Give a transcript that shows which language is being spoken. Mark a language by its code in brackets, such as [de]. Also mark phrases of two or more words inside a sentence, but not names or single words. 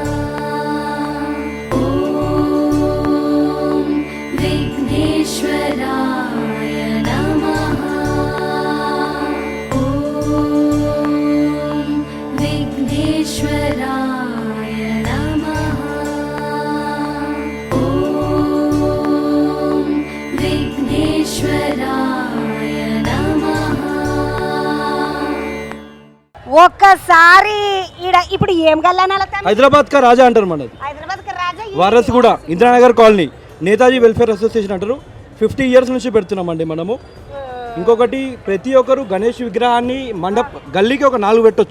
[sa] ॐ विघ्नेश्वराय नमः ॐ विघ्नेश्वराय नमः ॐ विघ्नेश्वराय नमः [te] ఒక్కసారి ఈడ ఇప్పుడు ఏం గల్లానాల హైదరాబాద్ కా రాజా అంటారు మనది. హైదరాబాద్ రాజా వారస్ కూడా ఇందిరానగర్ కాలనీ నేతాజీ వెల్ఫేర్ అసోసియేషన్ అంటారు. 50 ఇయర్స్ నుంచి పెడుతున్నామండి మనము. ఇంకొకటి ప్రతి ఒక్కరు గణేష్ విగ్రహాన్ని గల్లీకి ఒక 4 పెట్టొచ్చు.